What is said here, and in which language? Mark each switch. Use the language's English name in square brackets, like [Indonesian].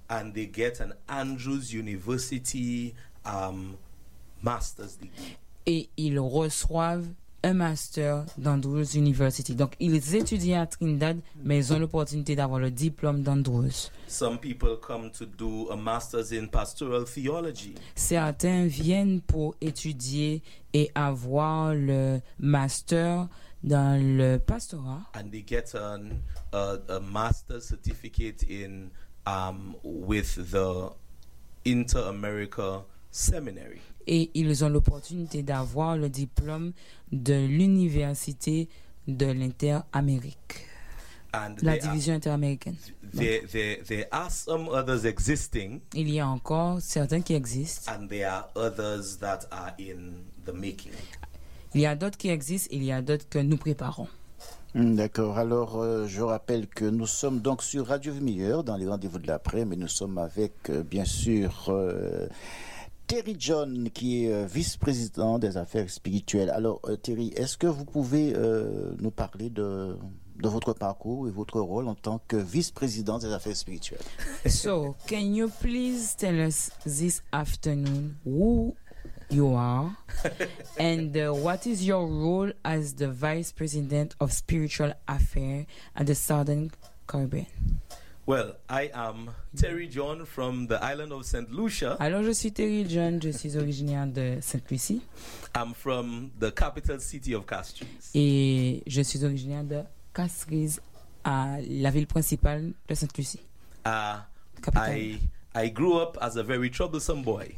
[English] And they get an Andrews University master's degree. [French] Et ils reçoivent un master d'Andrews University. Donc, ils étudient à Trinidad, mais ils ont l'opportunité d'avoir le diplôme d'Andrews. [English] Some people come to do a master's in pastoral theology. [French] Certains viennent pour étudier et avoir le master dans le pastorat. [English] And they get a master's certificate in with the Inter-America Seminary. [French] Et ils ont l'opportunité d'avoir le diplôme de l'Université de l'Inter-Amérique, [English] and [French] la division inter-américaine. [English] There are some others existing, [French] il y a encore certains qui existent. [English] And there are others that are in the making. [French] Il y a d'autres qui existent, il y a d'autres que nous préparons. D'accord. Alors, je rappelle que nous sommes donc sur Radio Vimilleur dans les rendez-vous de l'après, mais nous sommes avec, bien sûr, Terry John, qui est vice-président des affaires spirituelles. Alors, Terry, est-ce que vous pouvez nous parler de votre parcours et votre rôle en tant que vice-président des affaires spirituelles? [English] So, can you please tell us this afternoon who you are and what is your role as the vice president of spiritual affairs at the Southern Caribbean? Well, I am Terry John from the island of St. Lucia. [French] Alors, je suis Terry John, je suis originaire de St. Lucie. [English] I'm from the capital city of Castries. [French] Et je suis originaire de Castries, à la ville principale de St. Lucie. [English] I grew up as a very troublesome boy.